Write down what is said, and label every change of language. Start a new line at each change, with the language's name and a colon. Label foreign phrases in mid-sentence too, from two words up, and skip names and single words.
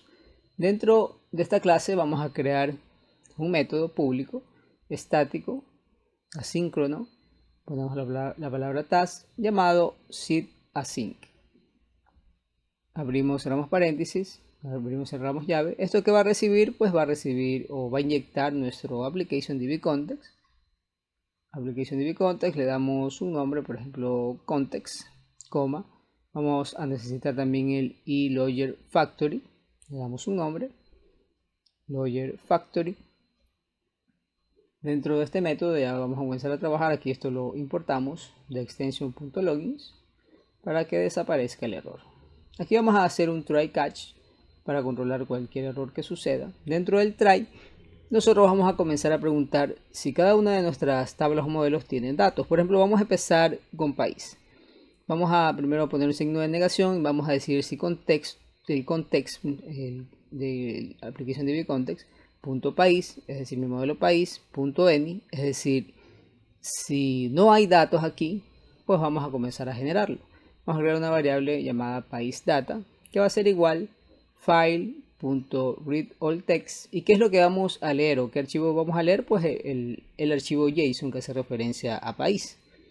Spanish: Dentro de esta clase vamos a crear un método público, estático, asíncrono, ponemos la palabra task, llamado seedAsync. Abrimos, cerramos paréntesis, abrimos, cerramos llave. Esto que va a recibir, pues va a recibir o va a inyectar nuestro application.db context. Application.db context, le damos un nombre, por ejemplo, context, coma. Vamos a necesitar también el eLogger Factory, le damos un nombre, Logger Factory. Dentro de este método ya vamos a comenzar a trabajar. Aquí esto lo importamos de extension.logins para que desaparezca el error. Aquí vamos a hacer un
English: try catch
Spanish: para controlar cualquier error que suceda. Dentro del try, nosotros vamos a comenzar a preguntar si cada una de nuestras tablas o modelos tienen datos. Por ejemplo, vamos a empezar con país. Vamos a primero poner un signo de negación y vamos a decir si el context de application.db context punto país, es decir, mi modelo país, punto any, es decir, si no hay datos aquí, pues vamos a comenzar a generarlo. Vamos a crear una variable llamada paísData que va a ser igual file.readAllText. ¿Y qué es lo que vamos a leer o qué archivo vamos a leer? Pues el archivo JSON que hace referencia a país.